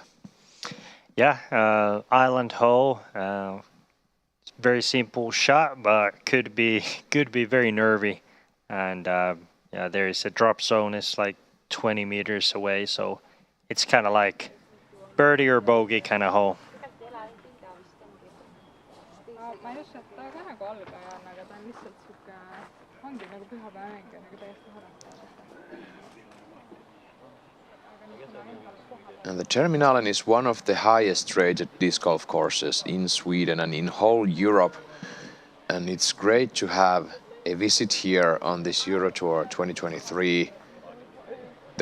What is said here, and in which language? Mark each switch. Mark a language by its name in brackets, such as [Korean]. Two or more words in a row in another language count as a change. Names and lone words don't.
[English] Yeah, island hole. Very simple shot, but could be very nervy. And yeah, there is a drop zone. It's like 20 meters away, so it's kind of like birdie or bogey kind of hole. [Estonian] Ma ei usu, et ta ka nagu algaja on, aga ta on lihtsalt siuke, ongi nagu pühapäevamäng ja nagu täiesti harrastajad. [English] And the Terminalen is one of the highest rated disc golf courses in Sweden and in whole Europe. And it's great to have a visit here on this Euro Tour 2023.